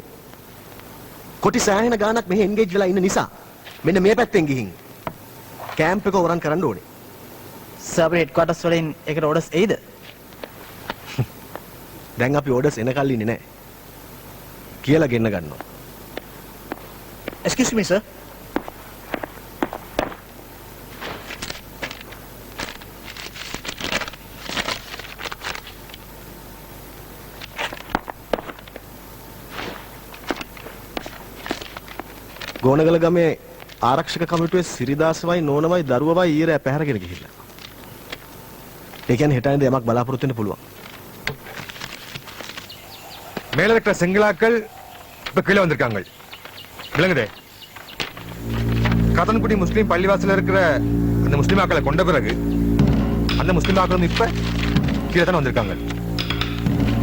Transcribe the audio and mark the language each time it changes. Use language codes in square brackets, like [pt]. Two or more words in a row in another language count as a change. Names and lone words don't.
[si] කොටි සෑහෙන ගාණක් මෙහෙ එන්ගේජ් වෙලා ඉන්න නිසා මෙන්න මේ පැත්තෙන් ගිහින් කැම්ප් එක වරන් කරන්න ඕනේ. සර් [en] head quarters [si] වලින් ඒකට ඕඩර්ස් එයිද? දැන් අපි ඕඩර්ස් එනකල් ඉන්නේ නැහැ. කියලා ගෙන්න ගන්නවා. [en] Excuse me, sir. [si] ගෝනගල ගමේ ආරක්ෂක කමිටුවේ සිරිදාසවයි නෝනවයි දරුවවයි ඊරෑ පැහැරගෙන ගිහිල්ලා. ඒ කියන්නේ හෙටයින්ද යමක් බලාපොරොත්තු වෙන්න පුළුවන්. [ta] மேல இருக்கிற செங்கலாக்கள் இப்ப கீழே வந்திருக்காங்க. விளங்குதே. கதன்குடி முஸ்லீம் பள்ளிவாசல இருக்கிற அந்த முஸ்லீமாக்களை கொண்ட பிறகு அந்த முஸ்லீமாக்கள் இப்ப கீழே தானே வந்திருக்காங்க.